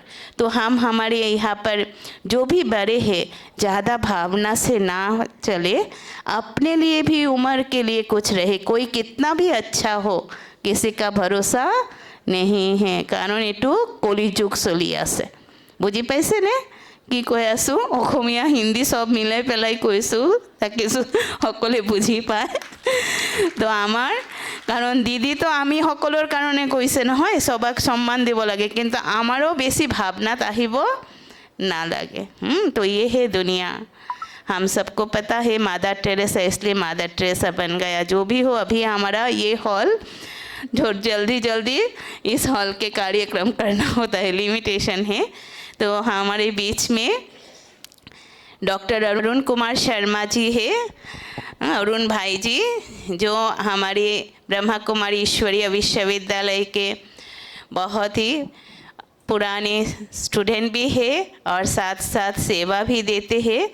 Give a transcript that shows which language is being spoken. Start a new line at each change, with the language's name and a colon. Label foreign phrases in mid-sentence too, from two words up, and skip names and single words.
Hindi: तो हम हमारे यहाँ पर जो भी बड़े हैं ज़्यादा भावना से ना चले, अपने लिए भी उम्र के लिए कुछ रहे। कोई कितना भी अच्छा हो किसी का भरोसा नहीं है,
Assamese: কাৰণ এইটো কলিযুগ চলি আছে। বুজি পাইছে নে কি কৈ আছোঁ? অসমীয়া হিন্দী চব মিলাই পেলাই কৈছোঁ তাকে সকলে বুজি পায়। তো আমাৰ কাৰণ দিদি তো আমি সকলৰ কাৰণে কৈছে নহয়, সবাক সন্মান দিব লাগে, কিন্তু আমাৰো বেছি ভাৱনাত আহিব নালাগে।
Hindi: तो ये है दुनिया, हम सबको पता है मदर टेरेसा, इसलिए मदर टेरेसा बन गया। जो भी हो, अभी हमारा ये हॉल जो जल्दी जल्दी इस हॉल के कार्यक्रम करना होता है, लिमिटेशन है। तो हमारे बीच में डॉक्टर अरुण कुमार शर्मा जी है, अरुण भाई जी, जो हमारे ब्रह्मा कुमारी ईश्वरीय विश्वविद्यालय के बहुत ही पुराने स्टूडेंट भी है और साथ साथ सेवा भी देते हैं।